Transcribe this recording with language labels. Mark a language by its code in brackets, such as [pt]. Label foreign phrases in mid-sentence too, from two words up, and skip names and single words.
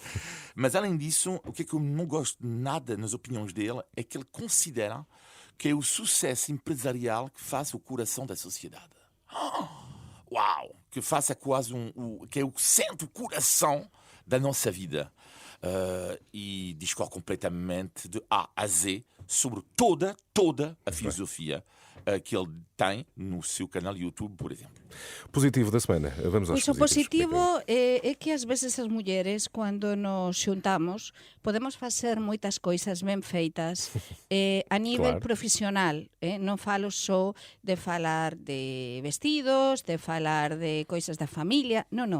[pt] Mas, além disso, o que eu não gosto nada nas opiniões dele é que ele considera que é o sucesso empresarial que faz o coração da sociedade. Uau! Que faça quase que é o centro, o coração da nossa vida. E discordo completamente de A a Z sobre toda a filosofia que ele tem no seu canal YouTube, por exemplo. Positivo da semana. Vamos aos [gl] Pois o positivo é que ás veces as mulleres, cando nos xuntamos, podemos facer moitas coisas ben feitas a nivel profesional. Non falo só de falar de vestidos, de falar de coisas da familia, non.